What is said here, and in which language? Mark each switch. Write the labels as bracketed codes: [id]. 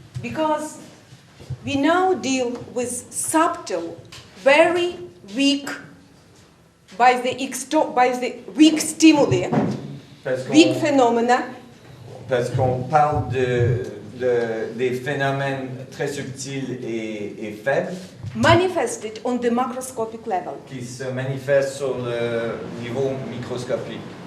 [en] Because we now deal with subtle, very weak, by the weak stimuli, weak phenomena. [fr] Parce qu'on parle des phénomènes très subtils et faibles. [en] manifested on the macroscopic level. [fr] qui se manifeste sur le niveau microscopique.